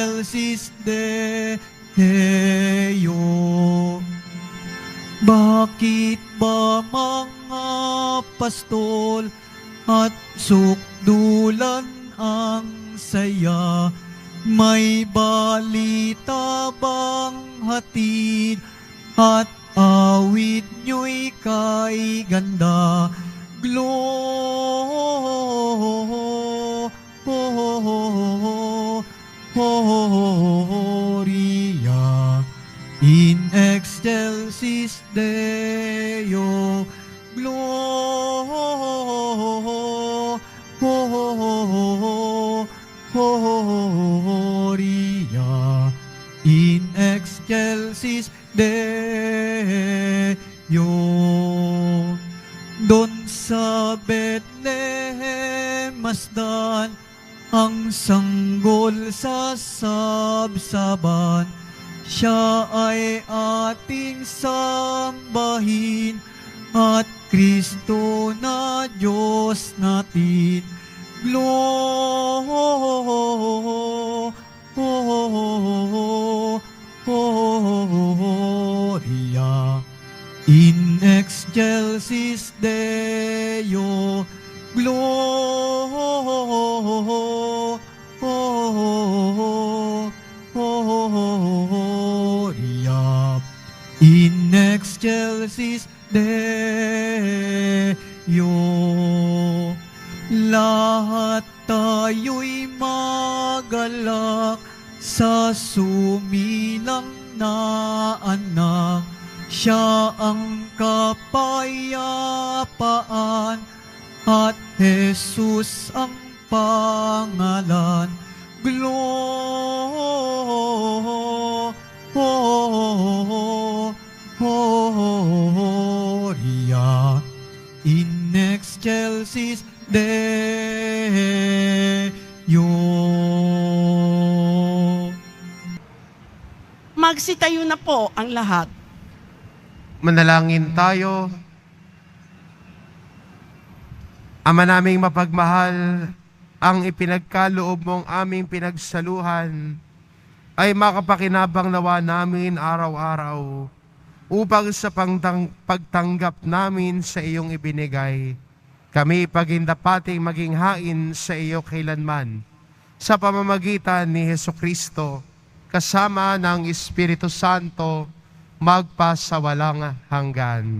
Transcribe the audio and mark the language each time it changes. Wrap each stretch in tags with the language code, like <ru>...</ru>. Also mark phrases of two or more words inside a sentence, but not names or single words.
<la>excelsis Deo.</la> <tl>Bakit ba mga pastol at sukdulan ang saya? May balita bang hatid at awit nyo'y kay ganda?</tl> <la>Gloria in excelsis Deo. Gloria in excelsis Deo.</la> <tl>Doon sa Bethlehem masdan ang sanggol sa sabsaban. Siya ay ating sambahin at Kristo na Diyos natin.</tl> <la>Gloria in excelsis Deo. Gloria in excelsis Deo.</la> <tl>Lahat tayo'y magalak sa sumilang na anak. Siya ang kapayapaan at Jesus ang pangalan.</tl> <la>Gloria in excelsis Deo.</la> <tl>Magsitayo na po ang lahat. Manalangin tayo. Ama naming mapagmahal, ang ipinagkaloob mong aming pinagsaluhan ay makapakinabang nawa namin araw-araw upang sa pagtanggap namin sa iyong ibinigay, kami pagindapating maging hain sa iyo kailanman, sa pamamagitan ni Hesukristo, kasama ng Espiritu Santo, magpasawalang hanggan.</tl>